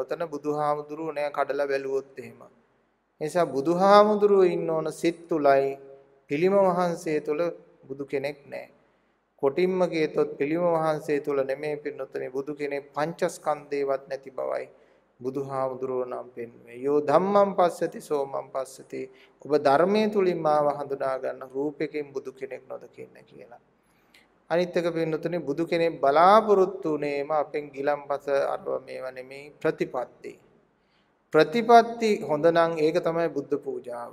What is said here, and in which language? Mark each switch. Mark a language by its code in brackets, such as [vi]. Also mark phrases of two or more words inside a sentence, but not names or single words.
[si] ඔතන බුදුහාමුදුරුවෝ නෑ කඩලා බැලුවොත් එහෙම. නිසා බුදුහාමුදුරුවෝ ඉන්න ඕන සිත් තුලයි පිළිම වහන්සේ තුල බුදු කෙනෙක් නැහැ. කොටින්ම කියතොත් පිළිම වහන්සේ තුල නෙමෙයි පින්නොතනේ බුදු කෙනෙක් පංචස්කන්ධේවත් නැති බවයි බුදුහාමුදුරුවෝ නම් පෙන්වන්නේ. [pi] යෝ ධම්මං පස්සති සෝමං පස්සති. [si] ඔබ ධර්මයේ තුලින් මාව හඳුනා ගන්න රූපයෙන් බුදු කෙනෙක් නොදකින්න කියලා. අනිත් එක පින්නොතනේ බුදු කෙනෙක් බලාපොරොත්තු වුණේම අපෙන් ගිලම්පස අරව මේවා නෙමෙයි ප්‍රතිපත්ති. ප්‍රතිපත්ති හොඳ නම් ඒක තමයි බුද්ධ පූජාව.